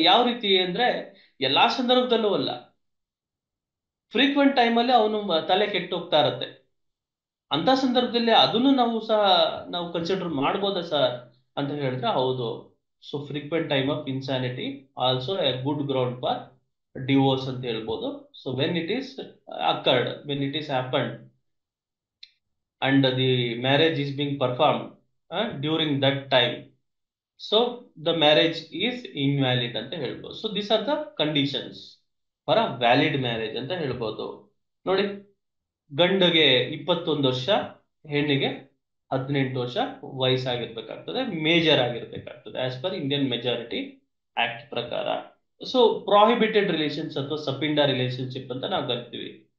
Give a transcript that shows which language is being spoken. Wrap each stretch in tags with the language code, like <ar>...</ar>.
<kn>ಯಾವ ರೀತಿ ಅಂದ್ರೆ ಎಲ್ಲಾ ಸಂದರ್ಭದಲ್ಲೂ ಅಲ್ಲ, ಫ್ರೀಕ್ವೆಂಟ್ ಟೈಮಲ್ಲಿ ಅವನು ತಲೆ ಕೆಟ್ಟೋಗ್ತಾ ಇರತ್ತೆ. ಅಂತ ಸಂದರ್ಭದಲ್ಲಿ ಅದನ್ನು ನಾವು ಕನ್ಸಿಡರ್ ಮಾಡ್ಬೋದಾ ಸರ್ ಅಂತ ಹೇಳಿದ್ರೆ ಹೌದು.</kn> <en>so frequent time of insanity also a good ground for divorce</en> <kn>ಅಂತ ಹೇಳ್ಬೋದು.</kn> <en>so when it is occurred, when it is happened and the marriage is being performed during that time, so the marriage is invalid</en> <kn>ಅಂತ ಹೇಳ್ಬೋದು.</kn> <en>so these are the conditions for a valid marriage</en> <kn>ಅಂತ ಹೇಳ್ಬೋದು. ನೋಡಿ, ಗಂಡಿಗೆ 21 ವರ್ಷ, ಹೆಣ್ಣಿಗೆ 18 ವರ್ಷ ವಯಸ್ಸಾಗಿರ್ಬೇಕಾಗ್ತದೆ, major ಆಗಿರ್ಬೇಕಾಗ್ತದೆ</kn> <en>as per Indian majority act</en> <kn>ಪ್ರಕಾರ. ಸೊ ಪ್ರಾಹಿಬಿಟೆಡ್ ರಿಲೇಷನ್ಸ್ ಅಥವಾ ಸಪಿಂಡ ರಿಲೇಶನ್ಶಿಪ್ ಅಂತ ನಾವು ಕರಿತೀವಿ.</kn>